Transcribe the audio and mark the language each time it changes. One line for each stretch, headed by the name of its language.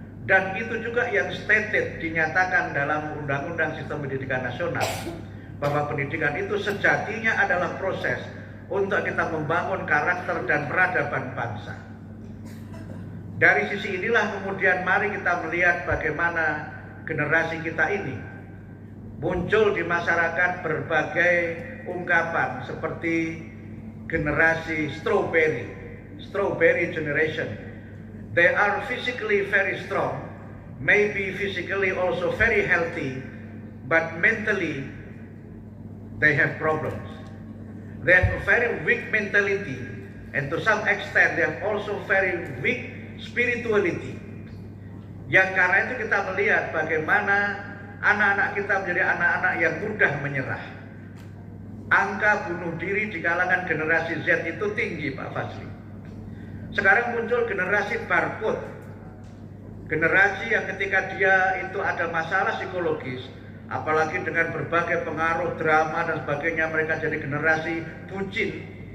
Indonesian: Dan itu juga yang stated dinyatakan dalam Undang-Undang Sistem Pendidikan Nasional, bahwa pendidikan itu sejatinya adalah proses untuk kita membangun karakter dan peradaban bangsa. Dari sisi inilah kemudian mari kita melihat bagaimana generasi kita ini muncul di masyarakat berbagai ungkapan seperti
English: generasi strawberry generation. They are physically very strong, maybe physically also very healthy, but mentally they have problems. They have a very weak mentality, and to some extent they have also very weak spirituality.
Indonesian: Yang karena itu kita melihat bagaimana anak-anak kita menjadi anak-anak yang mudah menyerah. Angka bunuh diri di kalangan generasi Z itu tinggi, Pak Fazli. Sekarang muncul generasi barcode, generasi yang ketika dia itu ada masalah psikologis, apalagi dengan berbagai pengaruh drama dan sebagainya, mereka jadi generasi bucin.